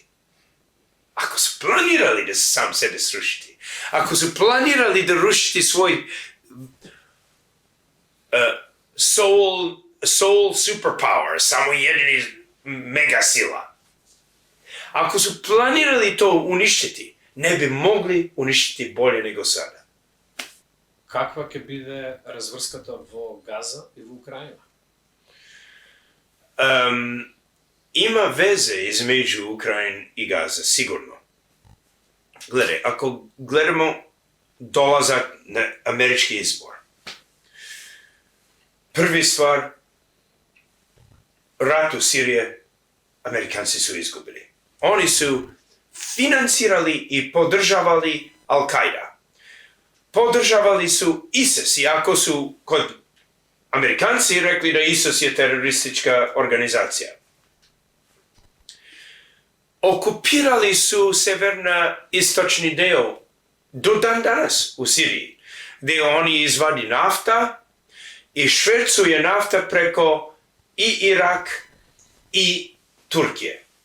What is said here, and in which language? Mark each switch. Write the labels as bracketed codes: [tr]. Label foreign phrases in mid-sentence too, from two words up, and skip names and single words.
[sr] Ako su planirali da se sam sebe srušiti, ako su planirali da rušiti svoj [en] soul superpower, [sr] samo jedini mega sila, ako su planirali to uništiti, ne bi mogli uništiti bolje nego sada. [mk] Каква ќе биде разврската во Газа и во Украина? [sr] Има везе измеѓу Украин и Газа, сигурно. Гледај, ако гледамо долазак на амерички избор. Први ствар, рат у Сирија, американци су изгубили. Они су финансирали и поддржавали Ал-Кајда. Podržavali su ISIS, iako su kod Amerikanci rekli da ISIS je teroristička organizacija. Okupirali su severno-istočni deo do dan danas u Siriji, gdje oni izvadi nafta i švercuje nafta preko i Irak i Turkije.